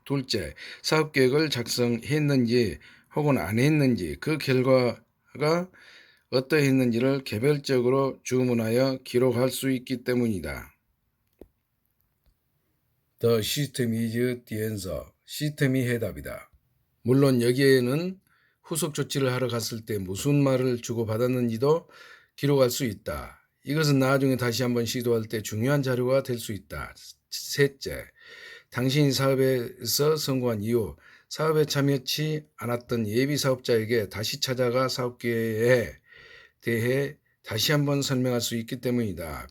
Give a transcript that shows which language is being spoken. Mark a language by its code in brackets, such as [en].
[ko] 둘째, 사업계획을 작성했는지 혹은 안 했는지 그 결과가 어떠했는지를 개별적으로 주문하여 기록할 수 있기 때문이다. [en] The system is the answer. [ko] 시스템이 해답이다. 물론 여기에는 후속 조치를 하러 갔을 때 무슨 말을 주고받았는지도 기록할 수 있다. 이것은 나중에 다시 한번 시도할 때 중요한 자료가 될 수 있다. 셋째, 당신이 사업에서 성공한 이후 사업에 참여치 않았던 예비 사업자에게 다시 찾아가 사업계획에 대해 다시 한번 설명할 수 있기 때문이다.